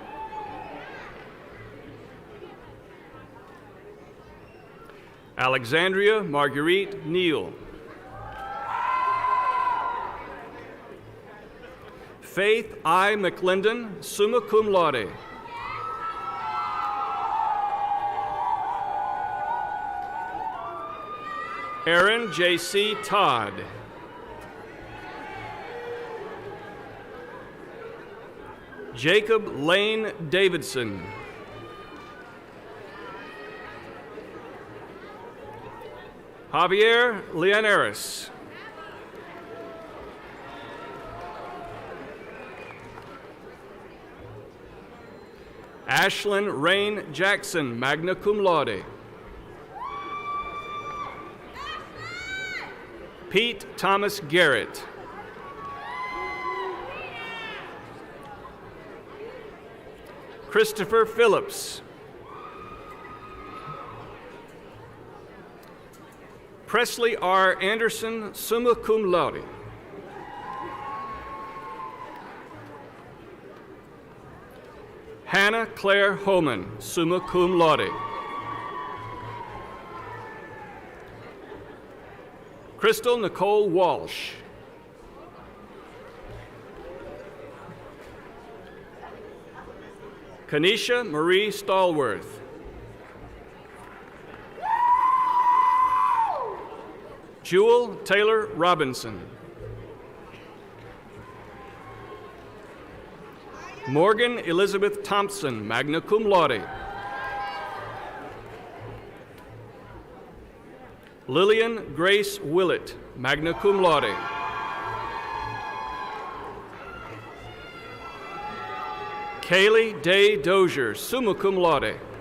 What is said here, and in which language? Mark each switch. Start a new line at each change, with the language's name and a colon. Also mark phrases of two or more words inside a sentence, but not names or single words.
English: Alexandria Marguerite Neal. Faith I. McClendon,
Latin: summa cum laude.
English: Aaron J.C. Todd. Jacob Lane Davidson. Javier Llanares. Ashlyn Rain Jackson,
Latin: magna cum laude.
English: Pete Thomas Garrett. Christopher Phillips. Presley R. Anderson,
Latin: summa cum laude.
English: Hannah Claire Homan,
Latin: summa cum laude.
English: Crystal Nicole Walsh. Kanisha Marie Stallworth. Jewel Taylor Robinson. Morgan Elizabeth Thompson,
Latin: magna cum laude.
English: Lillian Grace Willett,
Latin: magna cum laude.
English: Kaylee Day Dozier,
Latin: summa cum laude.